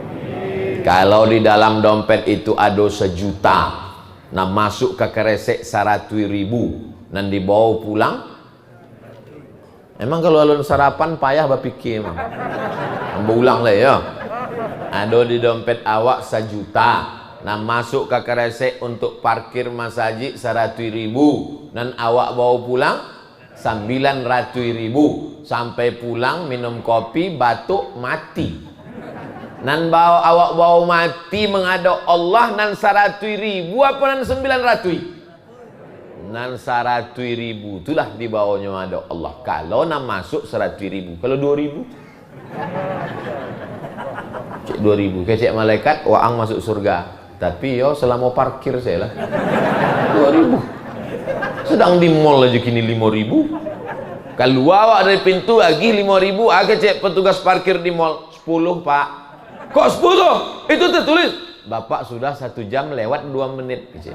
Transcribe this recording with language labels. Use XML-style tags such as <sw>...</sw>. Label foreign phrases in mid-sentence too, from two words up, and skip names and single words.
<id>Kalau di dalam dompet itu ada 1 juta, nah masuk ke kresek 100.000, dan dibawa pulang.</id> <min>Emang kalau alun sarapan payah berpikir emang. Ulang lah ya. Ada di dompet awak 1 juta, nah masuk ke kresek untuk parkir masjid 100.000, dan awak bawa pulang 900.000.</min> <id>Sampai pulang minum kopi, batuk, mati.</id> <min>Nan awak bawa mati menghadap Allah nan 100.000 apa nan 900? Nan 100.000 itulah dibawanya menghadap Allah. Kalau nan masuk 100.000, kalau 2.000 cek 2.000 kecek malaikat waang masuk surga, tapi yo selama parkir saya lah 2.000.</min> <id>Sedang di mall aja kini 5.000.</id> <min>Kalau awak dari pintu lagi 5.000, kecek petugas parkir di mall 10 pak.</min> <id>Kok 10? Itu tertulis Bapak sudah 1 jam lewat 2 menit kecek.</id>